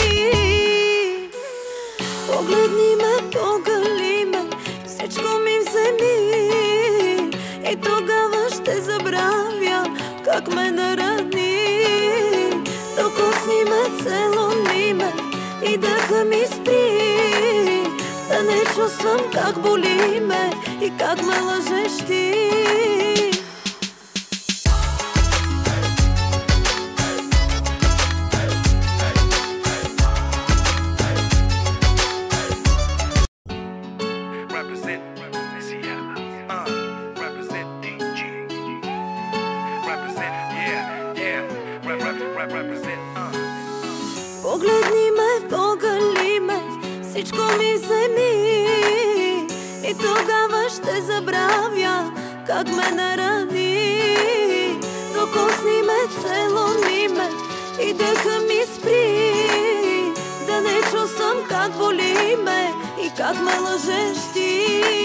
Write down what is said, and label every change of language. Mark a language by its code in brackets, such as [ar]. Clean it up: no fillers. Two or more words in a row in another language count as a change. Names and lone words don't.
[bg] Погледни ме, погали ме, всичко ми вземи и тогава ще забравя как ме нарани. Докосни ме, целуни ме и дъха ми спри, да не чувствам как боли ме и как ме лъжеш ти. [en] Represent Louisiana. Represent DG. Represent, yeah. Represent. [bg] Погледни ме, погали ме, всичко ми вземи и тогава ще забравя как ме нарани. Докосни ме, целуни ме и дъха ми спри, да не чувствам как боли ме и как ме лъжеш ти.